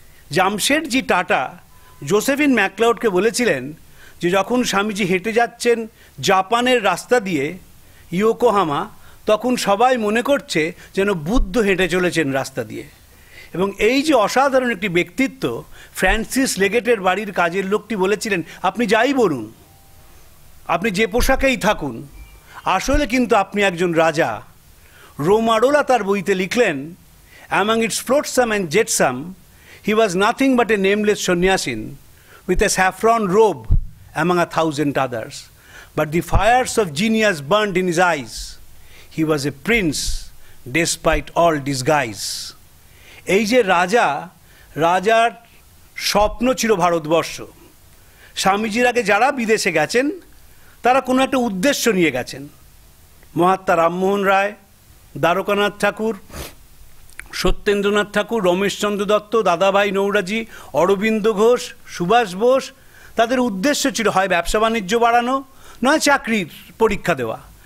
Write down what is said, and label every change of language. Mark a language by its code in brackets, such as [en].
[bn] Jamsetji tata Josephine ম্যাকলাউডকে বলেছিলেন যে যখন স্বামীজি হেঁটে যাচ্ছেন জাপানের রাস্তা দিয়ে ইয়োকোহামা, তখন সবাই মনে করছে যেন বুদ্ধ হেঁটে চলেছেন রাস্তা দিয়ে। এবং এই যে অসাধারণ একটি ব্যক্তিত্ব, ফ্রান্সিস লেগেটের বাড়ির কাজের লোকটি বলেছিলেন, আপনি যাই বলুন, আপনি যে পোশাকেই থাকুন, আসলে কিন্তু আপনি একজন রাজা। রোমারোলা তার বইতে লিখলেন, [en] among its flotsam and jetsam, he was nothing but a nameless sannyasin with a saffron robe among 1,000 others. But the fires of genius burned in his eyes. He was a prince despite all disguise. [bn] এই যে রাজা, রাজার স্বপ্ন ছিল ভারতবর্ষ। স্বামীজির আগে যারা বিদেশে গেছেন তারা কোনো একটা উদ্দেশ্য নিয়ে গেছেন। মহাত্মা রামমোহন রায়, দ্বারকানাথ ঠাকুর, সত্যেন্দ্রনাথ ঠাকুর, রমেশচন্দ্র দত্ত, দাদাভাই নৌরাজি, অরবিন্দ ঘোষ, সুভাষ বোস, তাদের উদ্দেশ্য ছিল হয় ব্যবসা বাণিজ্য বাড়ানো, নয় চাকরির পরীক্ষা দেওয়া।